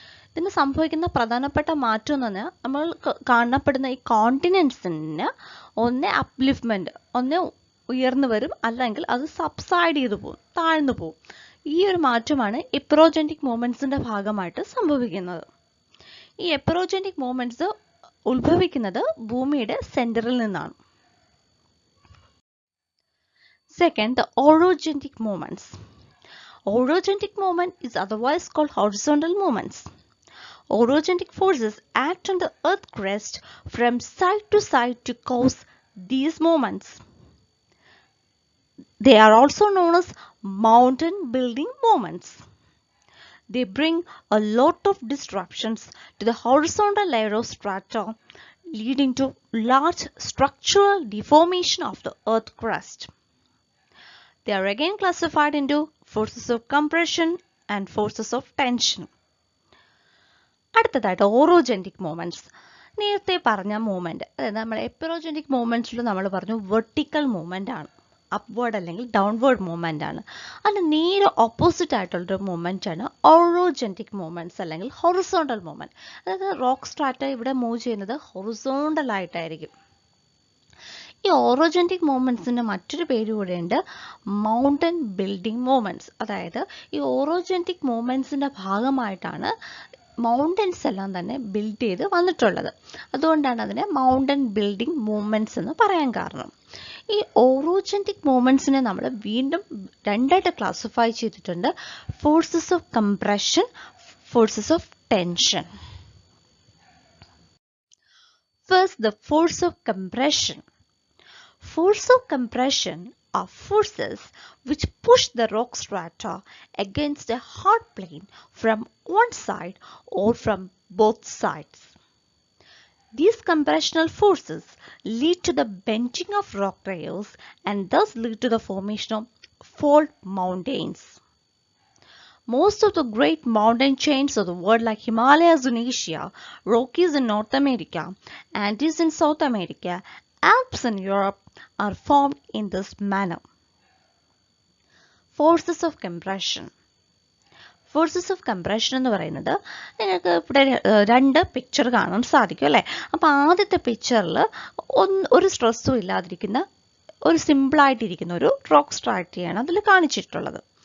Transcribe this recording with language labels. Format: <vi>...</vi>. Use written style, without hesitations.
<ml>ഇതിന് സംഭവിക്കുന്ന പ്രധാനപ്പെട്ട മാറ്റം എന്ന് പറഞ്ഞാൽ നമ്മൾ കാണപ്പെടുന്ന ഈ കോണ്ടിനെന്റ്സിന് ഒന്ന് അപ്ലിഫ്റ്റ്മെന്റ്, ഒന്ന് ഉയർന്നു വരും, അല്ലെങ്കിൽ അത് സബ്സൈഡ് ചെയ്തു പോകും, താഴ്ന്നു പോകും. ഈ ഒരു മാറ്റമാണ് എപ്പിറോജനിക് മൂവ്മെന്റ്സിന്റെ ഭാഗമായിട്ട് സംഭവിക്കുന്നത്. ഈ എപ്പിറോജനിക് മൂവ്മെന്റ്സ് ഉത്ഭവിക്കുന്നത് ഭൂമിയുടെ സെന്ററിൽ നിന്നാണ്.</ml> <en>Second, the orogenic movements. Orogenic movement is otherwise called horizontal movements. Orogenic forces act on the earth crust from side to side to cause these movements. They are also known as mountain building movements. They bring a lot of disruptions to the horizontal layer of strata, leading to large structural deformation of the earth crust. They are again classified into forces of compression and forces of tension.</en> <ml>അടുത്തതായിട്ട് ഓറോജനിക് movements. നേരത്തെ പറഞ്ഞ movement, അതായത് നമ്മൾ എപ്പിറോജനിക് മൂവ്മെന്റ്സിൽ നമ്മൾ പറഞ്ഞു vertical movement ആണ്, upward അല്ലെങ്കിൽ downward movement ആണ്. അതിന് നേരെ ഓപ്പോസിറ്റ് ആയിട്ടുള്ളൊരു മൂവ്മെന്റ് ആണ് ഓറോജനിക് മൂവ്മെന്റ്സ് അല്ലെങ്കിൽ ഹൊറിസോണ്ടൽ മൂവ്മെന്റ്. അതായത് റോക്ക് സ്ട്രാറ്റ ഇവിടെ മൂവ് ചെയ്യുന്നത് ഹൊറിസോണ്ടൽ ആയിട്ടായിരിക്കും. ഈ ഓറോജനിക് മൂവ്മെന്റ്സിന്റെ മറ്റൊരു പേര് കൂടെയുണ്ട്, മൗണ്ടൻ ബിൽഡിംഗ് മൂവ്മെന്റ്സ്. അതായത് ഈ ഓറോജനിക് മൂവ്മെന്റ്സിന്റെ ഭാഗമായിട്ടാണ് മൗണ്ടൻസ് എല്ലാം തന്നെ ബിൽഡ് ചെയ്ത് വന്നിട്ടുള്ളത്. അതുകൊണ്ടാണ് അതിനെ മൗണ്ടൻ ബിൽഡിംഗ് മൂവ്മെന്റ്സ് എന്ന് പറയാൻ കാരണം. ഈ ഓറോജനിക് മൂവ്മെന്റ്സിനെ നമ്മൾ വീണ്ടും രണ്ടായിട്ട് ക്ലാസിഫൈ ചെയ്തിട്ടുണ്ട്: forces of compression, forces of tension.</ml> <en>First, the force of compression. Force of compression are forces which push the rock strata against a hard plane from one side or from both sides. These compressional forces lead to the bending of rock layers and thus lead to the formation of fault mountains. Most of the great mountain chains of the world, like Himalayas in Asia, Rockies in North America, Andes in South America, Alps in Europe, are formed in this manner. Forces of compression.</en> <ml>Forces of compression എന്ന് പറയുന്നത് നിങ്ങൾക്ക് ഇവിടെ രണ്ട് picture കാണാൻ സാധിക്കും അല്ലേ. അപ്പോൾ ആദ്യത്തെ പിക്ചറിൽ ഒരു സ്ട്രെസ്സും ഇല്ലാതിരിക്കുന്ന ഒരു സിമ്പിളായിട്ടിരിക്കുന്ന ഒരു റോക്ക് സ്ട്രാറ്റയാണ് അതിൽ കാണിച്ചിട്ടുള്ളത്.</ml>